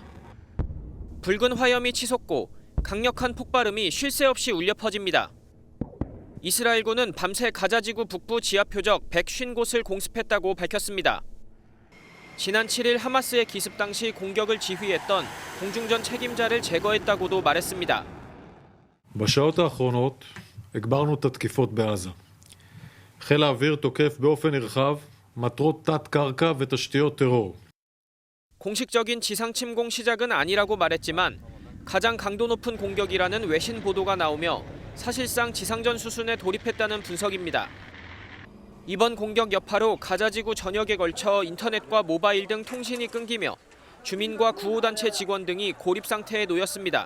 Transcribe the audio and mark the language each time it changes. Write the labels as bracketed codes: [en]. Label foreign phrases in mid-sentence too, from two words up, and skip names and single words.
[ko] 붉은 화염이 치솟고 강력한 폭발음이 쉴 새 없이 울려 퍼집니다. 이스라엘군은 밤새 가자지구 북부 지하 표적 150곳을 공습했다고 밝혔습니다. 지난 7일 하마스의 기습 당시 공격을 지휘했던 공중전 책임자를 제거했다고도 말했습니다. [he] בשעות האחרונות הגברנו את התקיפות בעזה. חיל האוויר תוקף באופן נרחב מטרות תת-קרקע ותשתיות טרור. [ko] 공식적인 지상 침공 시작은 아니라고 말했지만 가장 강도 높은 공격이라는 외신 보도가 나오며 사실상 지상전 수준에 돌입했다는 분석입니다. 이번 공격 여파로 가자지구 전역에 걸쳐 인터넷과 모바일 등 통신이 끊기며 주민과 구호단체 직원 등이 고립 상태에 놓였습니다.